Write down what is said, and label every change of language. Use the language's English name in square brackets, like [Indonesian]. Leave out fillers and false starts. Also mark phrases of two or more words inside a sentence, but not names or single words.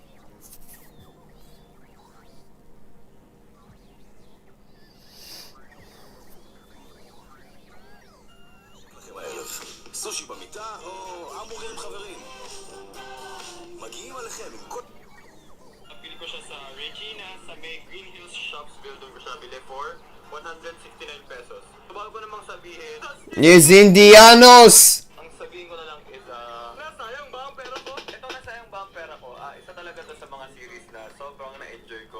[Hebrew] סושי במיטה או המבורגר עם חברים? מגיעים עליכם עם כל... [Filipino] Napili ko siya sa Regina sa may Green Hills Shops building ko siya bili for 169 pesos. So bago ko namang sabihin, [English] Yes, Indianos! [Filipino] ang sabihin ko na lang is, nasayang ba ang pera ko? Ito nasayang ba ang pera ko? Isa talaga to sa mga series na sobrang na-enjoy ko.